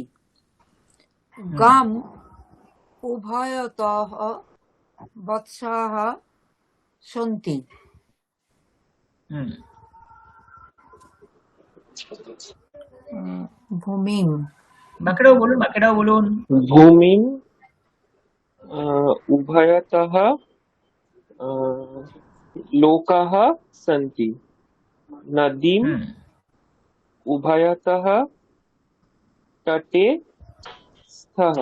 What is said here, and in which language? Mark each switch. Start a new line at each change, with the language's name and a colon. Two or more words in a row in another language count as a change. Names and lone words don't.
Sanskrit: গাম উভয়তঃ বৎসাঃ সন্তি। হুম ভূমিম
Bangla: বাকিটাও বলুন, বাকিটাও বলুন।
Sanskrit: भूमिं उभयतः लोकाः सन्ति। नदीं হুম उभयतः तटे स्तः।